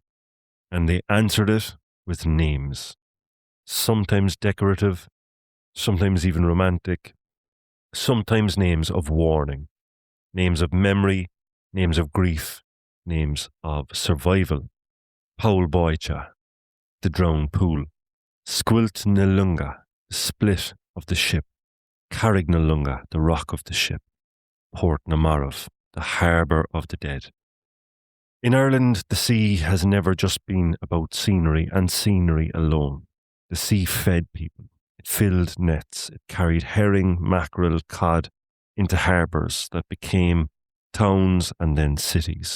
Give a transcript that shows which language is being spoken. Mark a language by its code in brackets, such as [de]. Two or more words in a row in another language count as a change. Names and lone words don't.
[en] And they answered it with names, sometimes decorative, sometimes even romantic, sometimes names of warning, names of memory, names of grief, names of survival. Poll Báite, the drowned pool. Squilt na Lunga, the split of the ship. Carraig na Lunga, the rock of the ship. Port na Marbh, the harbour of the dead. In Ireland, the sea has never just been about scenery and scenery alone. The sea fed people. It filled nets. It carried herring, mackerel, cod into harbours that became towns and then cities.